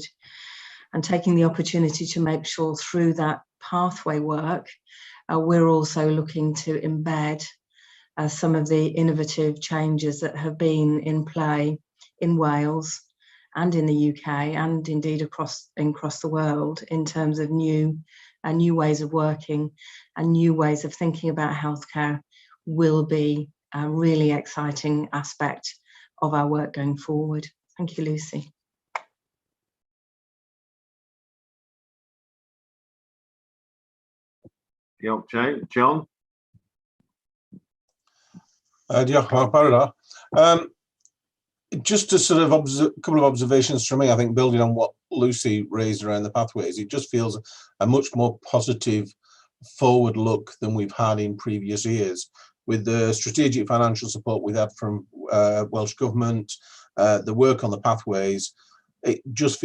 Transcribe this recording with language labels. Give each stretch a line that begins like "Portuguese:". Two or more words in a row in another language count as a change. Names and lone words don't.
English: And taking the opportunity to make sure through that pathway work, we're also looking to embed some of the innovative changes that have been in play in Wales and in the UK and indeed across the world in terms of new ways of working and new ways of thinking about healthcare will be a really exciting aspect of our work going forward. Thank you, Lucy. Joe. John?
Welsh: Diolch yn fawr.
English: Just a sort of couple of observations from me. I think building on what Lucy raised around the pathways, it just feels a much more positive forward look than we've had in previous years. With the strategic financial support we've had from Welsh Government, the work on the pathways, it just